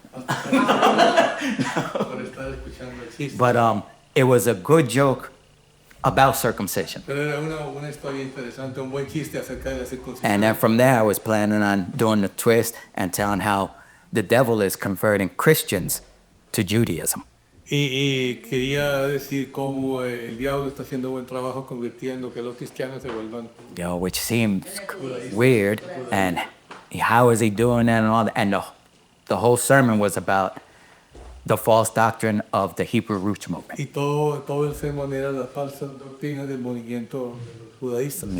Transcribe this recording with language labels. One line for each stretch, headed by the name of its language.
Spanish: Por estar escuchando el chiste.
English: But it was a good joke about circumcision.
Spanish: Pero era una historia interesante, un buen chiste acerca de la circuncisión.
English: And then from there, I was planning on doing the twist and telling how the devil is converting Christians to Judaism.
Spanish: Y quería decir cómo el diablo está haciendo buen trabajo convirtiendo que los cristianos se vuelvan.
English: Which seems weird, and how is he doing that and all that? And the whole sermon was about the false doctrine of the Hebrew Roots movement.
Spanish: Y todo el sermón era la falsa doctrina del movimiento judaísta.